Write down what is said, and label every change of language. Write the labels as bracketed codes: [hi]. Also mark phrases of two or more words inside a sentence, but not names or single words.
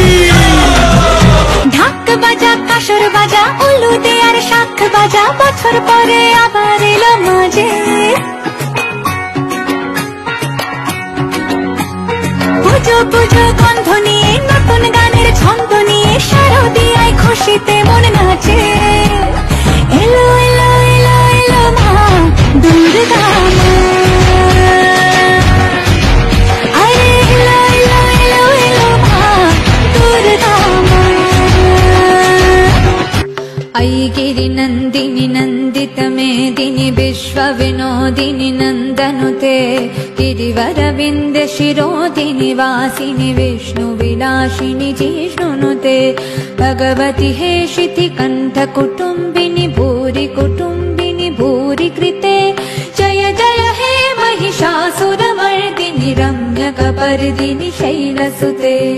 [bn] ঢাক বাজা কাসর বাজা উলুদে আর শাখ বাজা বছর পরে আবার এলো মাঝে পুজো পুজো গন্ধ নিয়ে নতুন গানের ছন্দ নিয়ে শারদিয়ায় খুশিতে মন নাচে এলো এলো এলো এলো মা দুর্গা মা আরে এলো এলো এলো এলো মা দুর্গা মা [sa] ऐगिरि नन्दिनि नन्दित मेदिनि विश्वविनोदिनि नन्दनुते गिरिवरविन्द शिरोदिनि वासिनि विष्णुविलासिनि जिष्णुनुते भगवति हेशिति कण्ठकुटुम्बिनि भूरि कुटुम्बिनि भूरि कृते जय जय हे महिषासुरमर्दिनि रम्यकपर्दिनि शैलसुते